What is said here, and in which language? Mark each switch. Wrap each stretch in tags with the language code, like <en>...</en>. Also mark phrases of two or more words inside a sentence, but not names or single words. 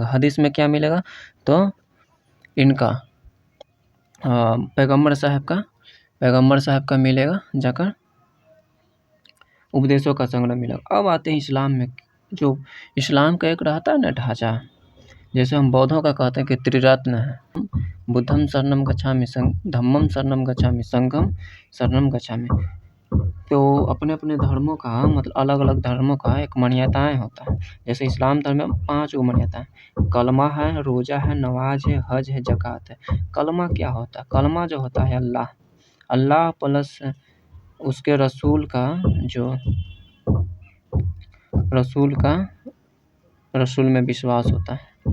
<hi>हदीस में क्या मिलेगा, तो इनका पैगम्बर साहब का मिलेगा, जाकर उपदेशों का संग्रह मिलेगा। अब आते हैं इस्लाम में। जो इस्लाम का एक रहता है ना ढांचा, जैसे हम बौद्धों का कहते हैं कि त्रिरत्न है,</hi> <pi>बुद्धम शरणम गच्छामि, धम्मम शरणम गच्छामि, संघम शरणम गच्छामि।</pi> <hi>तो अपने अपने धर्मों का मतलब अलग अलग धर्मों का एक मान्यताएं होता है। जैसे इस्लाम धर्म में 5 मान्यताएं, कलमा है, रोजा है, नमाज है, हज है, ज़कात है। कलमा क्या होता है, कलमा जो होता है अल्लाह प्लस उसके रसूल में विश्वास होता है।</hi>